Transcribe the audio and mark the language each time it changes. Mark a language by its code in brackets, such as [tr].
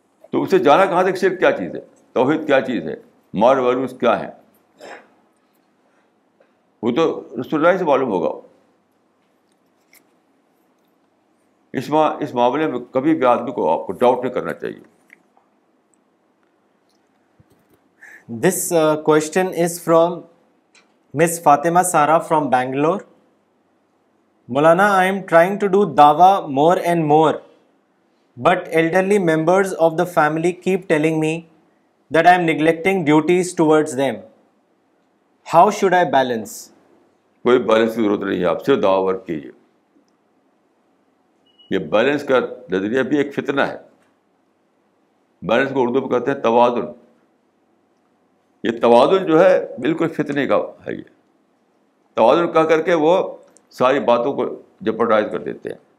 [ur] تو اسے جانا کہاں تک شرک کیا چیز ہے، توحید کیا چیز ہے، مال ویلوز کیا ہیں؟ وہ تو رسول اللہ سے معلوم ہوگا. اس معاملے میں کبھی بھی آدمی کو آپ کو ڈاؤٹ نہیں کرنا چاہیے. [en] This question is from Miss Fatima Sara from Bangalore. Maulana, I am trying to do dawa more and more, but elderly members of the family keep telling me that I am neglecting duties towards them. How should I balance? [ur] کوئی balance کی ضرورت نہیں ہے, آپ صرف دعا work کیجیے. یہ بیلنس کا نظریہ بھی ایک فتنہ ہے. بیلنس کو اردو میں کہتے ہیں توازن. یہ توازن جو ہے بالکل فتنے کا ہے. یہ توازن کہہ کر کے وہ ساری باتوں کو جپرڈائز کر دیتے ہیں.